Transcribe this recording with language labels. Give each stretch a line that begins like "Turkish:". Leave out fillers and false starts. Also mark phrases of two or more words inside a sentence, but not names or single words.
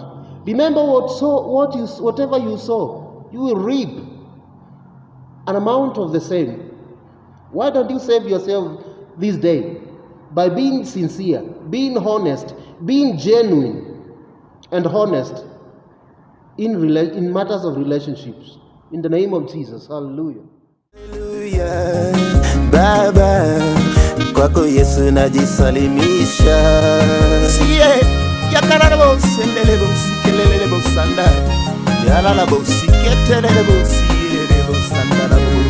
English: Remember, whatever you sow, you will reap an amount of the same. Why don't you save yourself this day by being sincere, being honest, being genuine and honest in matters of relationships? In the name of Jesus, hallelujah. Hallelujah.
Swahili: Baba, kwako Yesu najisalimisha. Siye yakarara bose ndele bose kelele bose sanda. Yalala bose ketelele bose yele bose sanda.